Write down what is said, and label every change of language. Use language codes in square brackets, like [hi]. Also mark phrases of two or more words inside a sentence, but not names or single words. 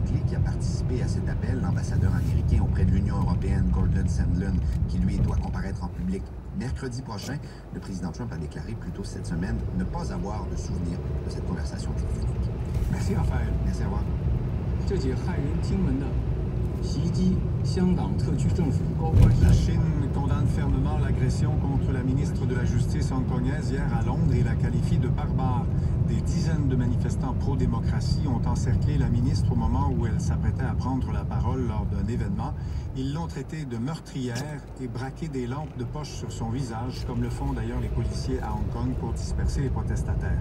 [fr] qui a participé à cet appel, l'ambassadeur américain auprès de l'Union européenne, Gordon Sondland, qui lui doit comparaître en public mercredi prochain. Le président Trump a déclaré plus tôt cette semaine ne pas avoir de souvenir de cette conversation téléphonique. Merci Raphaël. Merci à vous. [zh] 这起骇人听闻的袭击香港特区政府高官。 [fr] La Chine condamne fermement l'agression contre la ministre de la Justice hongkongaise hier à Londres et la qualifie de barbare. Des dizaines de manifestants pro-démocratie ont encerclé la ministre au moment où elle s'apprêtait à prendre la parole lors d'un événement. Ils l'ont traitée de meurtrière et braqué des lampes de poche sur son visage, comme le font d'ailleurs les policiers à Hong Kong pour disperser les protestataires.